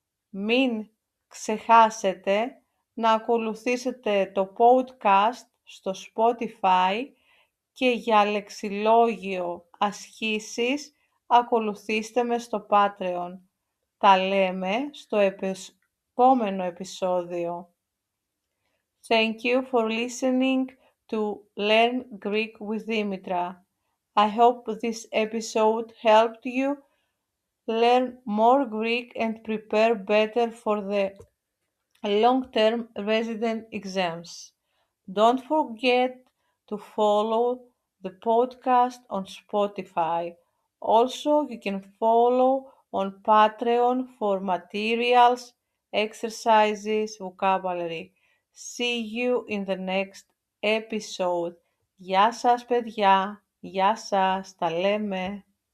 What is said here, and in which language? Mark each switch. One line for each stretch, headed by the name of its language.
Greek: Μην ξεχάσετε να ακολουθήσετε το podcast στο Spotify και για λεξιλόγιο ασχήσεις ακολουθήστε με στο Patreon. Τα λέμε στο επόμενο επεισόδιο.
English: Thank you for listening to Learn Greek with Dimitra. I hope this episode helped you learn more Greek and prepare better for the long-term resident exams. Don't forget to follow the podcast on Spotify. Also, you can follow on Patreon for materials, exercises, vocabulary. See you in the next episode.
Greek: Γεια σας παιδιά, γεια σας, τα λέμε.